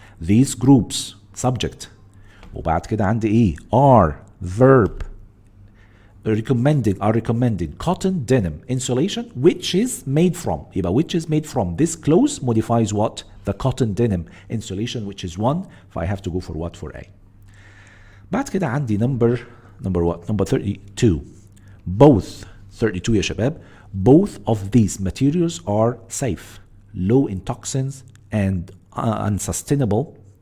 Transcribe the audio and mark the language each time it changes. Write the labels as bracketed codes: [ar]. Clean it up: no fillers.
[en] These groups subject [ar] وبعد كده عندي ايه؟ [en] are verb are recommending cotton denim insulation which is made from. [ar] يبقى [en] which is made from. This clause modifies what? The cotton denim insulation which is one. I have to go for what? For A. [ar] بعد كده عندي [en] number what? Number 32. Both 32 [ar] يا شباب. [en] Both of these materials are safe, low in toxins and unsustainable.